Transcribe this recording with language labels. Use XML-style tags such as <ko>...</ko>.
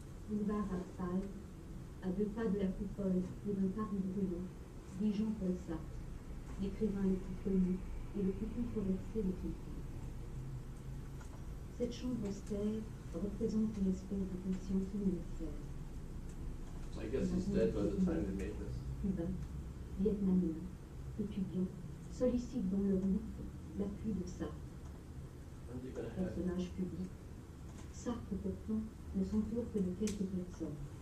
<fr>Boulevard Raspail, à 2 pas de la coupole et d'un parc brûlant, dit Jean-Paul Sartre, l'écrivain le plus connu et le plus controversé de son temps. Cette chambre austère représente une espèce de conscience universelle.</fr> <en>I guess he's dead by the time they made this.</en> <fr>Cubains, Vietnamiens, étudiants sollicitent dans leur lutte l'appui de Sartre.</fr> <en>Aren't they gonna have?</en> <fr>Personnage public, Sartre pourtant ne s'entoure que de quelques personnes.</fr>